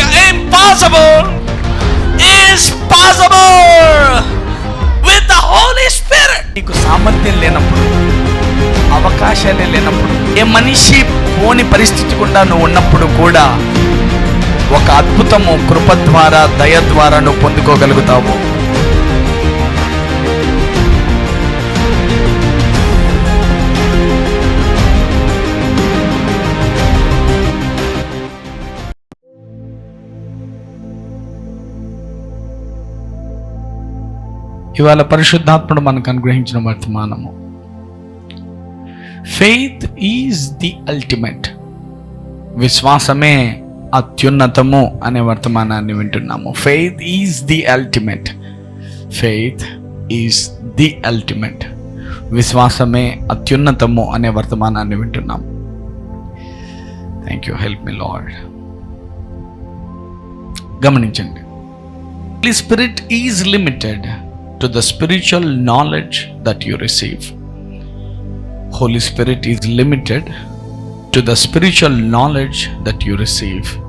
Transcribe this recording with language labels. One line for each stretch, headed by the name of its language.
English: impossible is possible with the Holy Spirit.
Telugu: నీకు సామర్థ్యం లేనప్పుడు, అవకాశాలే లేనప్పుడు, ఏ మనిషి పోని పరిస్థితి కూడా నువ్వు ఉన్నప్పుడు కూడా ఒక అద్భుతము కృప ద్వారా, దయ ద్వారా నువ్వు పొందుకోగలుగుతావు. ఇవాళ పరిశుద్ధాత్ముడు మనకు అనుగ్రహించిన వర్తమానము,
English: faith is the ultimate,
Telugu: విశ్వాసమే అత్యున్నతము అనే వర్తమానాన్ని వింటున్నాము.
English: faith is the ultimate, faith is the ultimate,
Telugu: విశ్వాసమే అత్యున్నతము అనే వర్తమానాన్ని వింటున్నాము.
English: Thank you, help me lord.
Telugu: గమనించండి,
English: Holy Spirit is limited to the spiritual knowledge that you receive. Holy Spirit is limited to the spiritual knowledge that you receive.